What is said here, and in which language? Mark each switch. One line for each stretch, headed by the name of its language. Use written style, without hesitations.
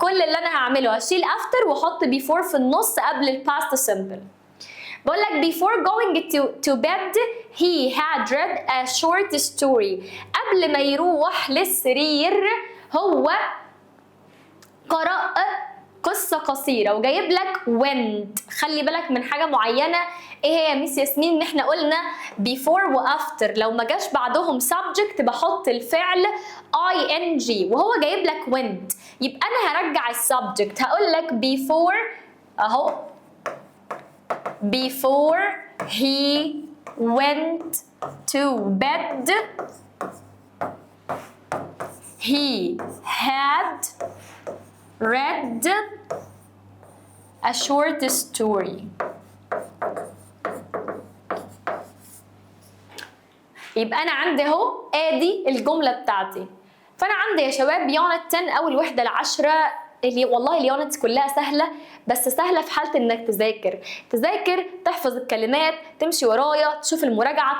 Arabic: كل اللي انا هعمله هشيل after واحط before في النص قبل الباست simple. بقول لك
English: before going to bed he had read a short story.
Arabic: قبل ما يروح للسرير هو قرأ قصة قصيرة، وجايب لك went. خلي بالك من حاجة معينة، ايه هي يا ميس ياسمين؟ ان احنا قلنا before و after لو ما جاش بعدهم subject بحط الفعل ing، وهو جايب لك went. يبقى انا هرجع السبجكت، هقول لك
English: before اهو before he went to bed he had read a short story.
Arabic: يبقى انا عندي اهو ادي الجمله بتاعتي. فانا عندي يا شباب يونت 10 اول وحده ل10، اللي والله اليونتس كلها سهله، بس سهله في حاله انك تذاكر تحفظ الكلمات، تمشي ورايا، تشوف المراجعه.